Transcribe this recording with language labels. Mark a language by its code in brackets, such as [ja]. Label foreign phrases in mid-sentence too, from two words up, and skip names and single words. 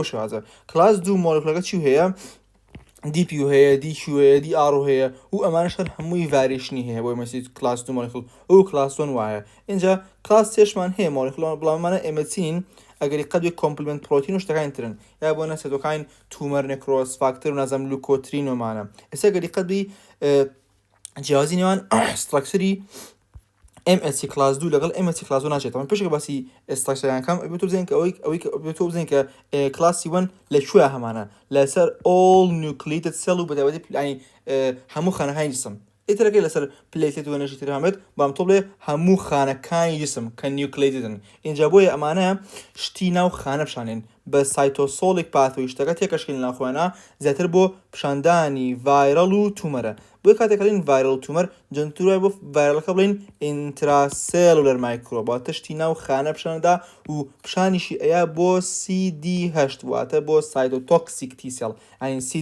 [ckb] شازە کلاس 2 مۆلکولەکە چی هەیە DP هەیە DQ هەیە DR هەیە و ئەمانش هەر هەمووی ڤاریشنی هەیە بۆ [en] MHC class 2 molecule [ckb] ئەو کلاس 1 وایە اینجا کلاس 3مان هەیە مۆلکولە بڵاومانە MHCین ئەگەری قەدوی [en] complement protein [ckb] و شتەکانی ترن یا بۆنە سێتۆکاین [en] tumor necrosis factor [ckb] و نازەم لوکۆترین ومانە ئێستا گەری قەدوی جیاوازی نێوان ستراکچەری [en] MHC class 2 [ckb] لەگەڵ [en] MHC class 1 [ckb] ناچێت ئەمە پێشێک باسی ئێستاکەم بێتۆ بزین کە ئەوەی بێتۆ بزین کە کلاسی 1 لەکوێ هەمانە لەسەر [en] all nucleated cell [ckb] و بەتایبەتی ینی هەموو خانەکانی جسم ئیترەکەی لەسەر پلێتێت و ئەنەرژی تر هەمێت بەڵام تۆ بڵێ هەموو خانەکانی جسم کە نیوکلیتدن اینجا بۆیە ئەمانە شتی ناو خانە پیشانێن بە [en] cytosolic pathway [ckb] شتەکە تێکەشکێن ناخوێنە زیاتر بۆ پیشاندانی ڤایرەڵ و تومەرە بۆی کاتێک کەڵین ڤایرەڵ و تومەر جەنتوورای بۆ ڤایرەڵەکە بڵین [en] intracellular microbe [ckb] واتە شتی ناو خانە پیشانەدا و پیشانیشی ئەیە بۆ CD8 واتە بۆ [en] cytotoxic T cell [ckb] ینی